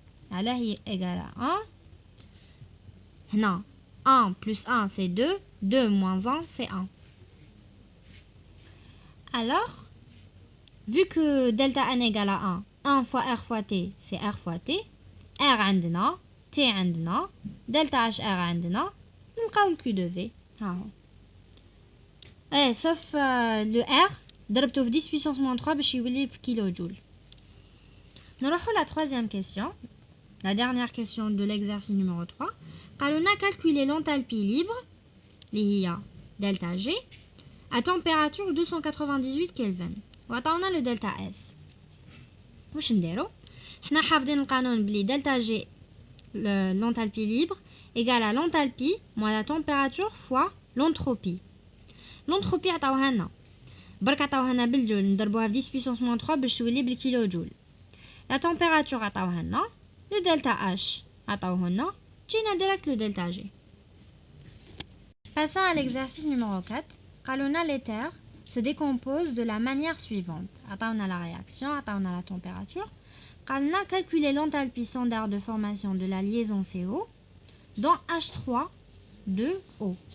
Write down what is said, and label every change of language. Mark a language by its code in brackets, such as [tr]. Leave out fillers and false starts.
[ar] علاه هي [fr] égale à 1. هنا 1 plus 1 c'est 2, 2 moins 1 c'est 1. Alors, vu que delta n égale à 1 fois r fois t c'est r fois t, r عندنا t عندنا delta h r عندنا نلقاو le Q de V. Sauf le R [ar] ضربته [fr] في 10 puissance moins 3 [ar] باش يولي في كيلو جول. [fr] نروحو la troisième question, la dernière question de l'exercice numéro 3. [ar] قالونا [fr] calculer l'enthalpie libre [ar] اللي هي [fr] delta G à température 298 Kelvin [ar] وعطاونا [fr] le delta S. [ar] واش نديرو؟ حنا حافظين القانون بلي [fr] delta G l'enthalpie libre égale à l'enthalpie moins la température fois l'entropie. [ar] l'entropie عطاوها لنا برك عطاوها لنا بالجول نضربوها في [fr] 10 puissance moins 3 [ar] باش تولي بالكيلو جول. [fr] la température [ar] عطاوها لنا [fr] le delta H [ar] عطاوه لنا جينا [fr] direct le delta G. Passons à l'exercice numéro 4. [ar] قالونا [fr] l'éther se décompose de la manière suivante. [ar] عطاونا [fr] la réaction, عطاونا la température. [ar] قالنا [fr] calculer l'enthalpie standard de formation de la liaison CO dans H3 de O.